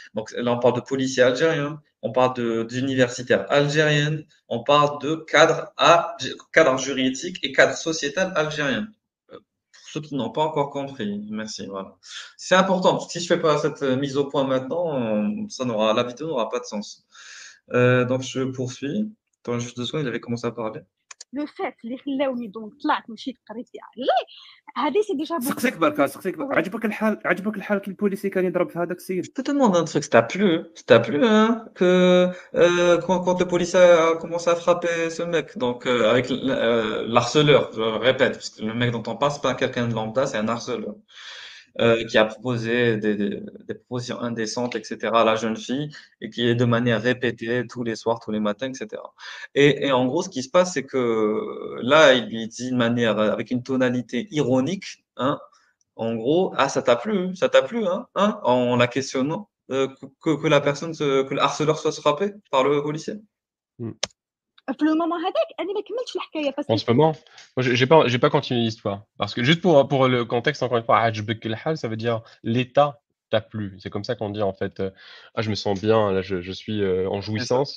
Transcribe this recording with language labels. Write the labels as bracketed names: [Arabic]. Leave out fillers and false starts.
[French] Donc là, on parle de policiers algériens, on parle d'universitaires algériennes, on parle de cadre juridique et cadre sociétal algérien. Pour ceux qui n'ont pas encore compris, merci. Voilà. C'est important, parce que si je fais pas cette mise au point maintenant, la vidéo n'aura pas de sens. Donc je poursuis. Attends juste 2 secondes, il avait commencé à parler. Le fait [Arabic] اللي خلاوني [French] donc [Arabic] طلعت مشيت قريت فيها عليه هذه [French] c'est déjà beaucoup. [Arabic] سقسيك بركه سقسيك بركة. عجبك الحال كي البوليسي كان يضرب في هذاك السيد. [French] Je peux te demander un truc, ça t'a plu, hein, quand le policier a commencé à frapper ce mec, donc avec l'harceleur, je répète, parce que le mec dont on parle, c'est pas quelqu'un de lambda, c'est un harceleur. Qui a proposé des propositions indécentes, etc. à la jeune fille et qui est de manière répétée tous les soirs, tous les matins, etc. Et en gros, ce qui se passe, c'est que là, il lui dit de manière, avec une tonalité ironique, hein, en gros, ah, ça t'a plu, hein, en la questionnant, que la personne, que le harceleur soit frappé par le policier. [Arabic] في [French] le moment [Arabic] هذاك أنا ما كملتش الحكاية [French] en ce moment, moi, j'ai pas continué l'histoire. Parce que juste pour le contexte, encore une fois, [Arabic] عجبك الحال, [French] ça veut dire l'état t'a plu. C'est comme ça qu'on dit en fait. Ah, je me sens bien, là, je suis en jouissance.